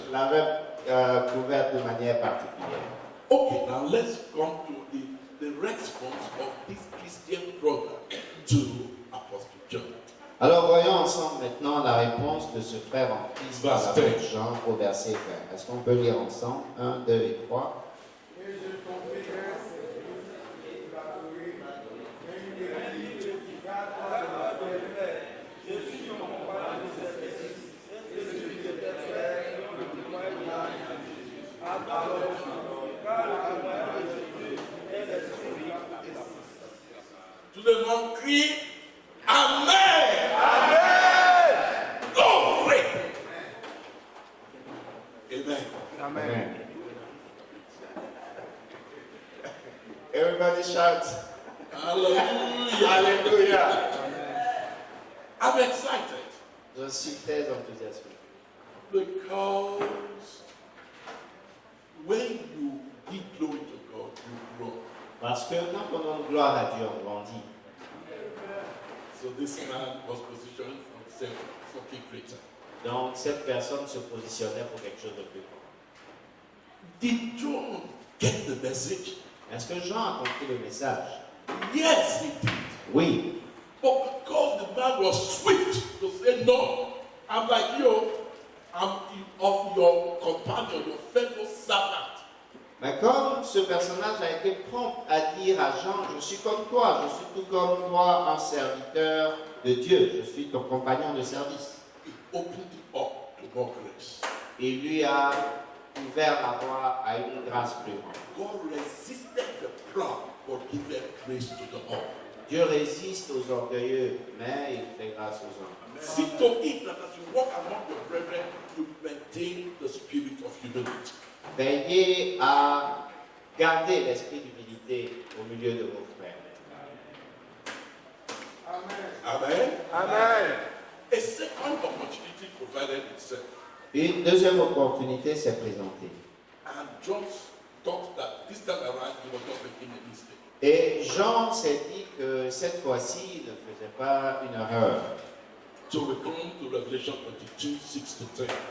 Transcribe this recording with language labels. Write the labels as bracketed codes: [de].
[fr] l'avait couvert de manière particulière. [en] Okay, now let's come to the response of this Christian brother to Apostle John. [fr] Alors voyons ensemble maintenant la réponse de ce frère en Christ par Verset. l'apôtre Jean au verset 20. Est-ce qu'on peut lire ensemble 1, 2 et 3. crie Amen. Amen. Glory. Amen. Amen. [en] Everybody shout. Hallelujah. Hallelujah. I'm excited [fr] Je suis très enthousiasmé. [en] because when you give glory to God, you grow. [fr] Parce que quand on donne gloire à Dieu, on grandit. [en] So this man was positioned for himself something greater. [fr] Donc cette personne se positionnait pour quelque chose de plus grand. [en] Did John get the message? [fr] Est-ce que Jean a compris le message? [en] Yes, he did. [fr] Oui. [en] But because the man was swift to say, no, I'm like you, I'm of your companion, your fellow servant. [fr] Mais comme ce personnage a été prompt à dire à Jean, je suis comme toi, je suis tout comme toi, un serviteur de Dieu, je suis ton compagnon de service. [en] He opened it up to more grace. [fr] Il lui a ouvert la voie à une grâce plus grande. [en] God resisted the proud, but giveth grace to the humble. [fr] Dieu résiste aux orgueilleux, mais il fait grâce aux hommes. [en] See to it that as you walk among your brethren, you maintain the spirit of humility. [fr] Veillez à garder l'esprit d'humilité au milieu de vos frères. Amen. Amen. [en] A second opportunity provided itself. [fr] Une deuxième opportunité s'est présentée. [en] And John thought that this time around he was not making a mistake. [fr] Et Jean s'est dit que cette fois-ci, il ne faisait pas une erreur. [en] So we come to Revelation 22, 6 to 10.